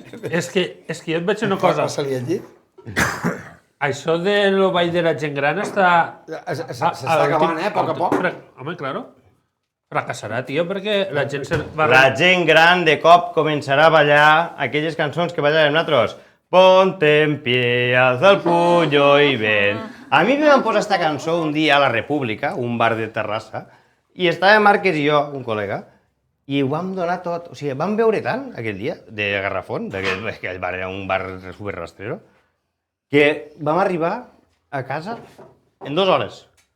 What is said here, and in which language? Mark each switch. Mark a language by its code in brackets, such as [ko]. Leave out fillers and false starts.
[ca] És que jo et vaig dir una cosa. Passa-li allí. Això de lo ball de la gent gran està... S'està acabant, a poc a poc. Home, claro. Fracassarà, tio, perquè la gent se va... La gent gran de cop començarà a ballar aquelles cançons que ballàvem nosaltres. [es] Ponte en pie, alza el puño i ven. [ca] A mi me van posar esta cançó un dia a la República, un bar de Terrassa, i estava Márquez i jo, un col·lega, i ho vam donar tot. O sigui, vam veure tant aquell dia, de Garrafón, aquell bar era un bar super rastrero, que vam arribar a casa en 2 hores.